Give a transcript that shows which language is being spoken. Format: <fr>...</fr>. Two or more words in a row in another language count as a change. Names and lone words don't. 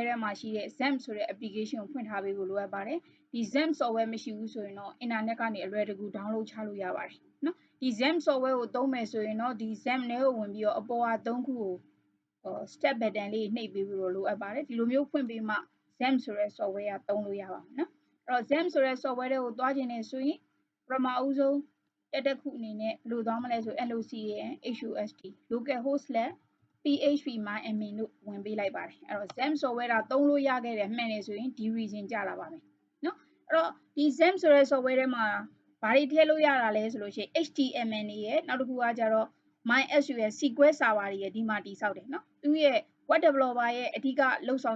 <my>ထဲမှာရှိတဲ့ XAMPP ဆိုတဲ့ application ကိုဖွင့်ထားပေးဖို့လိုအပ်ပါတယ်။ဒီ XAMPP software မရှိဘူးဆိုရင်တော့ internet ကနေအလွယ်တကူ download ချလို့ရပါတယ်နော်။ဒီ XAMPP software ကိုသုံးမယ်ဆိုရင်တော့ဒီ XAMPP ထဲကိုဝင်ပြီးတော့အပေါ်က3ခုကို</my> <en>step button</en> <my>လေးနှိပ်ပေးပြီးတော့လိုအပ်ပါတယ်။ဒီလိုမျိုးဖွင့်ပြီးမှ XAMPP ဆိုတဲ့ software ကသုံးလို့ရပါမယ်နော်။အဲ့တော့ XAMPP ဆိုတဲ့ software တွေကိုသွားခြင်းနဲ့ဆိုရင်ပထမဦးဆုံးတက်ခုအနေနဲ့ဘယ်လိုသွားမလဲဆို</my> <en>LOCAN HOST</en> <my>local_php_my_admin လို့ဝင်ပေးလိုက်ပါတယ်။အဲ့တော့ XAMPP software တာသုံးလို့ရခဲ့တယ်မှန်နေဆိုရင်ဒီ region ကြလာပါမယ်နော်။အဲ့တော့ဒီ XAMPP ဆိုတဲ့ software ထဲမှာဘာတွေထည့်လို့ရတာ လဲဆိုလို့ရှိရင် HTML တွေရဲ့နောက်တစ်ခုကကြတော့ MySQL</my> <en>SQL server</en> <my>တွေရဲ့ဒီမှာတည်ဆောက်တယ်နော်။သူရဲ့</my> <en>web developer</en> <my>ရဲ့အဓိကလုပ်ဆောင်</my>